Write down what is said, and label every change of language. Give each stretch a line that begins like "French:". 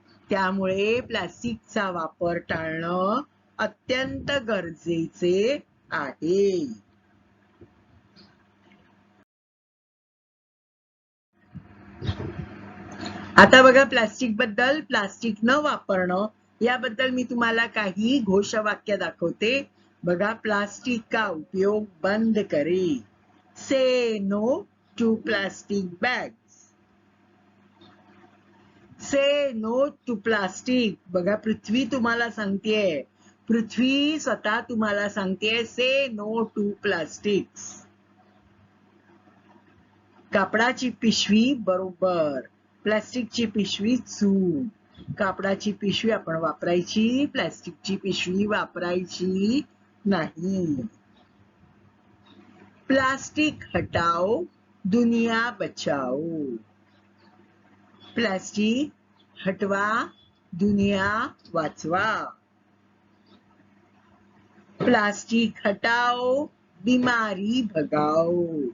Marathi: त्यामुळे प्लास्टिकचा वापर टाळणं अत्यंत गरजेचे आहे. आता बघा, प्लास्टिक न वापरणं याबद्दल मी तुम्हाला काही घोषवाक्य दाखवते. बघा,
Hindi: प्लास्टिक का उपयोग बंद करे.
English: Say no to plastic bags. Say no to plastic.
Marathi: बघा, पृथ्वी तुम्हाला सांगतेय. पृथ्वी स्वतः तुम्हाला सांगतेय
English: Say no to plastics.
Marathi: कापडाची पिशवी बरोबर, प्लास्टिकची पिशवी चूक. कापडाची पिशवी आपण वापरायची, प्लास्टिकची पिशवी वापरायची नाही.
Hindi: प्लास्टिक हटाओ, दुनिया बचाओ.
Marathi: प्लास्टिक हटवा, दुनिया वाचवा.
Hindi: प्लास्टिक हटाओ, बीमारी भगाओ.